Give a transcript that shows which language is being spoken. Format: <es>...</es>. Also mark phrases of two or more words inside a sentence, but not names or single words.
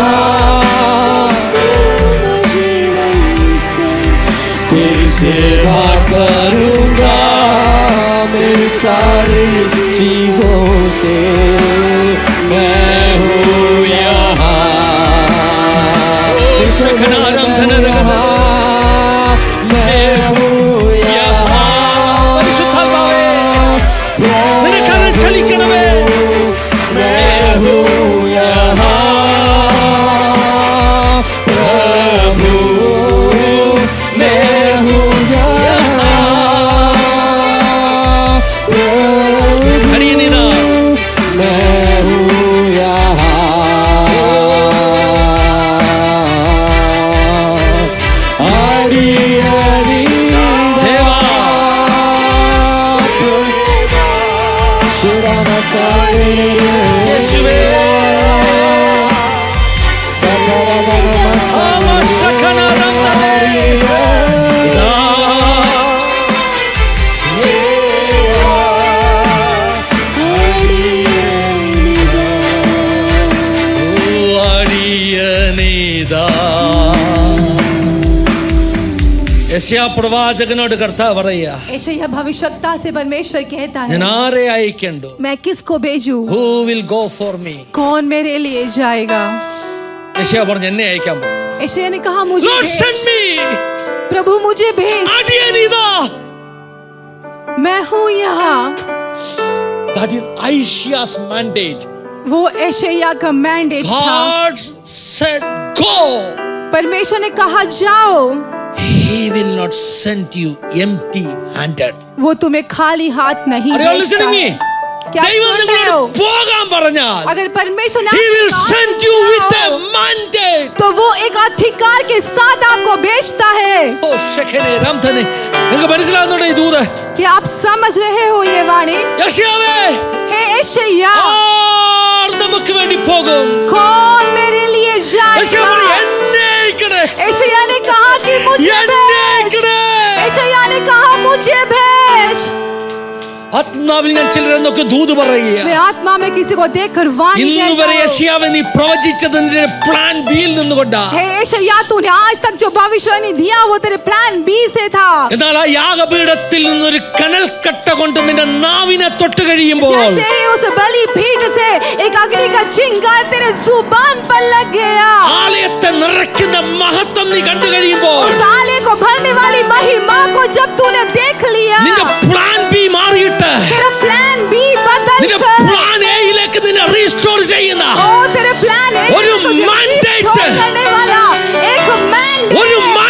<hi>तेरी सेवा करूंगा मेरी सारी चीजों से. मैं हूँ यहाँ. शखाना आनंद ले. मैं हूँ यहाँ.</hi> <ml>പരിശുദ്ധാത്മാവേ, നിന്റെ കരം ചലിക്കണമേ.</ml> <hi>मैं हूँ यहाँ. प्रभु मैं हूँ यहाँ. प्रभु</hi> <ml>അടിയനിതാ.</ml> <hi>मैं हूँ यहाँ. आड़ी आड़ी</hi> <ml>ദേവാ, शिराना सारे യേശുവേ. ആമ ശഖന ആനന്ദലേ. ഇതാ. ഓ, അടിയനിതാ. യെശയ്യാ പ്രവാചകനോട് കർത്താവ് പറയാ,</ml> <hi>यशायाह भविष्यवक्ता से परमेश्वर कहता है,</hi> <ml>ഞാൻ ആരെ അയക്കണ്ടു?</ml> <hi>मैं किसको भेजूं?</hi> <en>Who will go for me?</en> <hi>कौन मेरे लिए जाएगा?</hi> <ml>യെശയ്യാ പറഞ്ഞു, എന്നെ അയക്കാൻ പറഞ്ഞു.</ml> <hi>यशायाह ने कहा, मुझे</hi> <en>Lord send</en> <hi>भेज।</hi> <en>me.</en> <hi>प्रभु मुझे भेज,</hi> <ml>അടിയനിതാ.</ml> <hi>मैं हूँ यहाँ।</hi> <en>That is Isaiah's mandate.</en> <hi>वो यशायाह का मैंडेट था।</hi> <en>God said go.</en> <hi>परमेश्वर ने कहा जाओ,</hi> <en>He will not send you empty handed.</en> <hi>वो तुम्हें खाली हाथ नहीं</hi> <en>Are you</en> <hi>भेजता</hi> <en>listening me?</en> <hi>है। क्या</hi> <ml>ദൈവം</ml> <hi>सुन रहे हो?</hi> <ml>നിങ്ങളോട് പോകാൻ പറഞ്ഞാൽ</ml> <hi>अगर परमेश्वर ने</hi> <en>He will</en> <hi>आपको</hi> <en>send</en> <hi>कहा</hi> <en>you with a</en> <hi>जाओ,</hi> <en>mandate.</en> <hi>तो वो एक अधिकार के साथ आपको भेजता है।</hi> <ml>ഓ ശഖനെ രാംധനെ, നിങ്ങൾക്ക് മനസ്സിലാവുന്നുണ്ടോ ഈ ദൂത്?</ml> <hi>क्या आप समझ रहे हो ये वाणी?</hi> <ml>യെശയ്യാവേ,</ml> <hi>हे यशायाह,</hi> <ml>ആർ നമുക്ക് വേണ്ടി പോകും?</ml> <hi>कौन मेरे लिए</hi> <ml>യെശയ്യാ പറഞ്ഞു,</ml> <hi>जाएगा?</hi> <ml>എന്നെ അയക്കണേ.</ml> <hi>यशायाह ने कहा कि मुझे</hi> <ml>എന്നെ</ml> <hi>भेज।</hi> <ml>അയക്കണേ.</ml> <hi>यशायाह ने कहा मुझे भेज।</hi> <ml>ആത്മാവിൽ ഞാൻ ചിലരെന്നൊക്കെ ദൂത് പറയുക.</ml> <hi>मैं आत्मा में किसी को देखकर वाणी</hi> <ml>ഇന്ന് വരെ</ml> <hi>कहता हूं,</hi> <ml>യെശയ്യാവേ നീ പ്രവചിച്ചതിന്റെ</ml> <en>plan B-il</en> <ml>നിന്നുകൊണ്ടാ.</ml> <hi>हे यशायाह, तूने आज तक जो भविष्यवाणी दिया वो तेरे</hi> <en>plan B</en> <hi>से था।</hi> <ml>എന്നാൽ ആ യാഗപീഠത്തിൽ നിന്നൊരു കനൽക്കട്ട കൊണ്ട് നിന്റെ നാവിനെ തൊട്ട് കഴിയുമ്പോൾ</ml> <hi>जैसे ही उस बलि पीठ से एक अग्नि का चिंगार तेरे जुबान पर लग गया,</hi> <ml>ആലയത്തെ നിറയ്ക്കുന്ന മഹത്വം നീ കണ്ടു കഴിയുമ്പോൾ</ml> <hi>उस आले को भरने वाली महिमा को जब तूने देख लिया,</hi> <ml>നിന്റെ</ml> <en>plan B</en> <ml>മാറിയിട്ട്</ml> <hi>तेरा</hi> <en>plan B</en> <hi>बदल</hi> <ml>നിന്റെ</ml> <hi>कर,</hi> <en>plan A-ilekku</en> <ml>നിന്നെ റീസ്റ്റോർ ചെയ്യുന്ന</ml> <hi>ओ तेरे</hi> <en>plan A</en> <ml>ഒരു</ml> <hi>तुझे</hi> <en>mandate,</en> <hi>restore करने वाला एक</hi> <ml>ഒരു</ml> <en>mandate,</en>